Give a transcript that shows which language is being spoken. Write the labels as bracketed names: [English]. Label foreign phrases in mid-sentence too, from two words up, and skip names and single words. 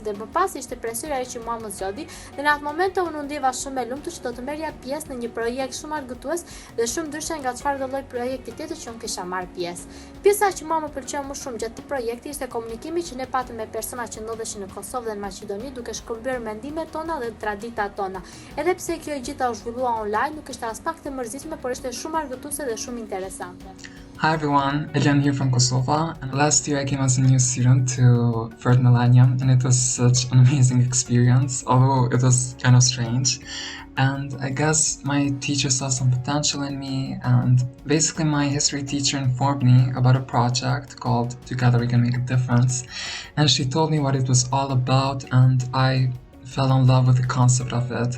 [Albanian] Dhe më pas ishte presira që mua më zgjodhi dhe në atë moment unë u ndjeva shumë e lumtur që do të merrja pjesë në një projekt shumë argëtues dhe shumë ndryshe nga çfarëdo lloj projekti tjetër që unë kisha marrë pjesë. Pjesa që mua më pëlqeu më shumë gjatë këtij projekti ishte komunikimi që ne patëm me persona që ndodheshin në Kosovë dhe në Maqedoni duke shkëlbyer mendimet tona dhe traditat tona. Edhe pse kjo e gjitha u zhvillua online, nuk ishte as pak të mërzitshme, por ishte shumë argëtuese dhe shumë interesante. [English] Hi everyone, Elian here from Kosovo, and last year I came as a new student to Third Millennium, and it was such an amazing experience, although it was kind of strange. And I guess my teacher saw some potential in me, and basically my history teacher informed me about a project called Together We Can Make a Difference, and she told me what it was all about, and I fell in love with the concept of it.